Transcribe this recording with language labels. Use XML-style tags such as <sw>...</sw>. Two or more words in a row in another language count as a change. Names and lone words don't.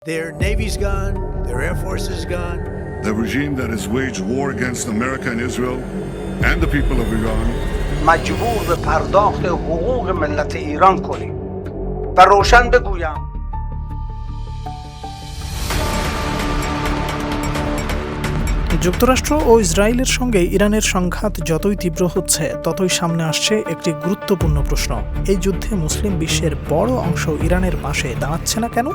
<en>Their navy's gone, their air force is gone. The regime that has waged war against America and Israel and the people of Iran</en> <fa>مجبور به پرداخت حقوق ملت ایران کنیم و روشن بگویم</fa> <bn>যুক্তরাষ্ট্র ও ইসরায়েলের সঙ্গে ইরানের সংঘাত যতই তীব্র হচ্ছে ততই সামনে আসছে একটি গুরুত্বপূর্ণ প্রশ্ন। এই যুদ্ধে মুসলিম বিশ্বের বড় অংশ ইরানের পাশে দাঁড়াচ্ছে না কেন?</bn>